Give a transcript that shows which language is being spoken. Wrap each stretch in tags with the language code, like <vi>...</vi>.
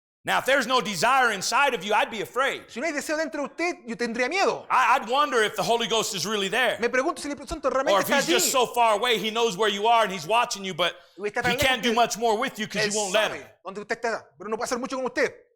<en>Now, if there's no desire inside of you, I'd be afraid.</en> <es>Si no hay deseo dentro de usted, yo tendría miedo.</es> <en>I'd wonder if the Holy Ghost is really there.</en> <es>Me pregunto si el Espíritu Santo</es> <en>Or</en> <es>realmente</es> <en>if</en> <es>está</es> <en>he's</en> <es>allí.</es> <en>just so far away, he knows where you are and he's watching you, but</en> <es>Y está tan</es> <en>he</en> <es>lejos</es> <en>can't do</en> <es>que</es> <en>much more with you because</en> <es>Él</es> <en>you won't let him.</en> <es>sabe dónde usted está, pero no puede hacer mucho con usted.</es>